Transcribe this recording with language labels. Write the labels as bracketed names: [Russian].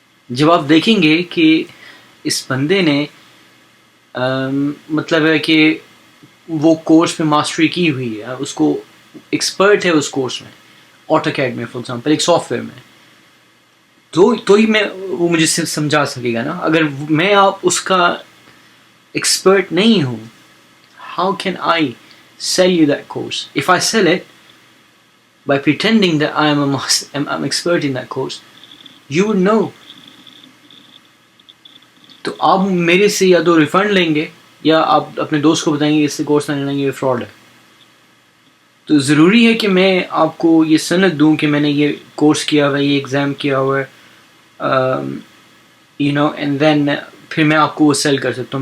[Urdu] جب آپ دیکھیں گے کہ اس بندے نے مطلب ہے کہ وہ کورس میں ماسٹری کی ہوئی ہے, اس کو ایکسپرٹ ہے اس کورس میں, آٹو کیڈ میں فار ایگزامپل, ایک سافٹ ویئر میں, تو ہی میں وہ مجھے سمجھا سکے گا نا. اگر میں آپ اس کا ایکسپرٹ نہیں ہوں, [English] how can I sell you that course? If I sell it by pretending that I'm expert in that course, you would know. [Urdu] تو آپ میرے سے یا تو ریفنڈ لیں گے یا آپ اپنے دوست کو بتائیں گے اس سے کورس نہ لیں گے, یہ فراڈ ہے. تو ضروری ہے کہ میں آپ کو یہ سند دوں کہ میں نے یہ کورس کیا ہوا ہے, یہ ایگزام کیا ہوا ہے, [English] and then [Urdu] پھر میں آپ کو وہ سیل کر سکتا ہوں.